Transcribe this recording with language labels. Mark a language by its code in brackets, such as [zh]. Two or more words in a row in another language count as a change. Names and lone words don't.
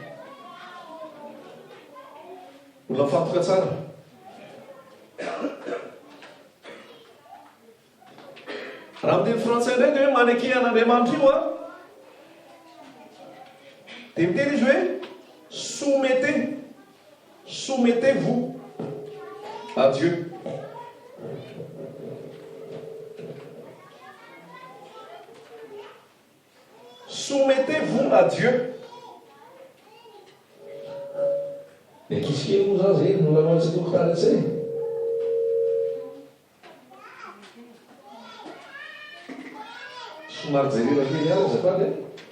[mg] Olona fantoka tsara. Raha amin'ny teny frantsay indray dia hoe manekena an'Andriamanitra io dia miteny izy hoe [fr] soumettez-vous à Dieu. Soumettez-vous à Dieu. [mg] E kisikely moa zany zay no lanao tsy tokotany atsay. Somary jerena kely ihany azafady e.